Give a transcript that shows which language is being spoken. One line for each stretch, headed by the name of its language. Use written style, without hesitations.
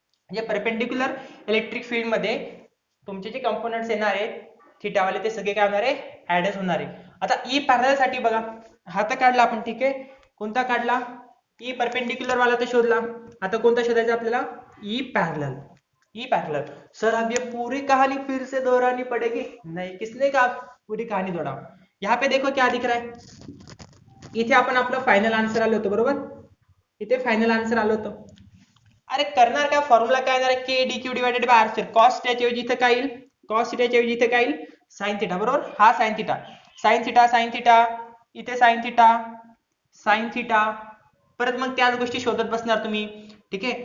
Marathi: म्हणजे perpendicular electric field मध्ये तुमचे जे कंपोनंट्स येणार आहेत थिटा वाले ते सगळे काय होणार आहे ऍडच होणार आहे. आता ई पॅरलल साठी बघा हा तर काढला आपण, ठीक आहे. कोणता काढला, ई परपेंडिकुलर वाला तर शोधला. आता कोणता शोधायचा आपल्याला, E parallel.
Hindi: E parallel sir अब ये पूरी कहानी फिर से दोहरानी पड़ेगी, नहीं किसने कहा पूरी कहानी दोहराओ. यहाँ पे देखो क्या दिख रहा है,
Marathi: इथे आपण आपलं फायनल आन्सर आलो होतो बरोबर, इथे फायनल आन्सर आलो होतो. अरे करणार काय, फॉर्म्युला काय येणार, के D Q divided by R square. Cos थिटाच्या ऐवजी इथे काय येईल, कॉस थिटाच्या ऐवजी इथे काय येईल साइन थिटा बरोबर. हा sine theta, sine theta sine theta, इथे साइन थिटा साइन थिटा, परत मग त्याच गोष्टी शोधत बसणार तुम्ही, ठीक आहे.